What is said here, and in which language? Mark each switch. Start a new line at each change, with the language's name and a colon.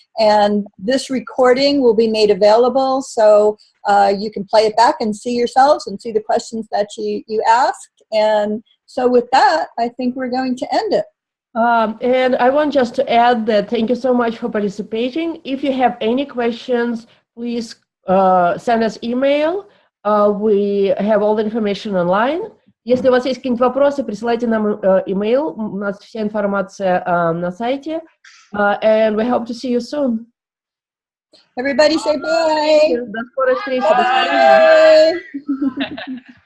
English: And this recording will be made available, so you can play it back and see yourselves and see the questions that you asked. And so with that, I think we're going to end it. And I want just to add that thank you so much for participating. If you have any questions, please send us email. We have all the information online.
Russian: Если у вас есть какие-нибудь вопросы, присылайте нам email. У нас вся информация на сайте.
English: And we hope to see you soon. Everybody say bye.
Russian: До скорой встречи. До свидания.